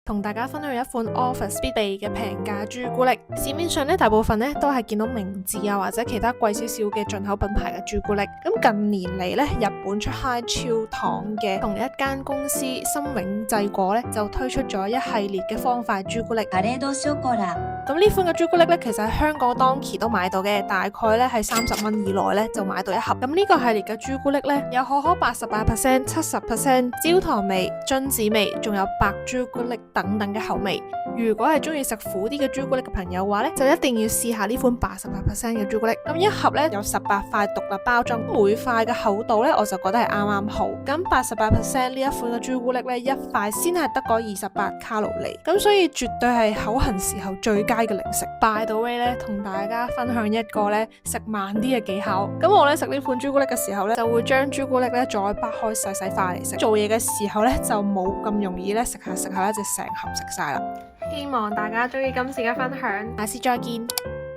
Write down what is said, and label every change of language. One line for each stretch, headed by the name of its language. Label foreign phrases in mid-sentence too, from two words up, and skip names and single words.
Cantonese: 同大家分享一款 Office 必備嘅平價朱古力。市面上咧大部分咧都係見到明治啊或者其他貴少少嘅進口品牌嘅朱古力。咁近年嚟咧，日本出 High 超糖嘅同一間公司森永製果咧就推出咗一系列嘅方塊朱古力。カレードショコラ。咁呢款嘅朱古力咧，其實喺香港當期都買到嘅，大概咧係30蚊以內咧就買到一盒。咁呢個系列嘅朱古力咧，有可可88%、70%、焦糖味、榛子味，仲有白朱古力等等嘅口味。如果係中意食苦啲嘅朱古力嘅朋友嘅話咧，就一定要試下呢款88%嘅朱古力。咁一盒咧有18塊獨立包裝，每塊嘅厚度咧我就覺得係啱啱好。咁88%呢一款嘅朱古力咧，一塊先係得嗰28卡路里，咁所以絕對係口痕時候最佳嘅零食。
English: By the way
Cantonese: 咧，同大家分享一個咧食慢啲嘅技巧。咁我咧食呢款朱古力嘅時候咧，就會將朱古力咧再掰開細細塊嚟食。做嘢嘅時候咧就冇咁容易咧食下咧就成盒食晒啦。希望大家中意今次嘅分享，下次再見。